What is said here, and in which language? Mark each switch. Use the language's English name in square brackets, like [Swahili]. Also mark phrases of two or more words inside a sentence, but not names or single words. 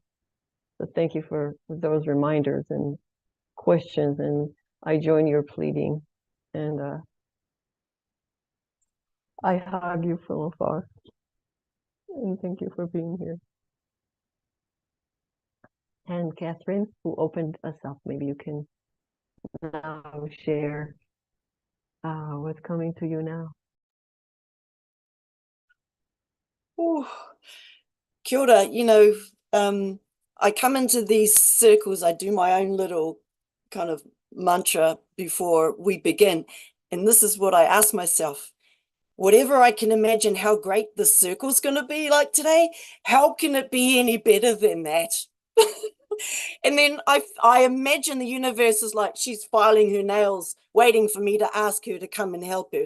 [English] So thank you for those reminders and questions, and I join your pleading, and I hug you from afar, and thank you for being here. And Catherine, who opened us up, maybe you can now share what's coming to you now. Ooh. [Māori] Kia ora, [English] I come into these circles, I do my own little kind of mantra before we begin. And this is what I ask myself. Whatever I can imagine how great the circle's going to be like today, how can it be any better than that? And then I imagine the universe is like she's filing her nails, waiting for me to ask her to come and help her.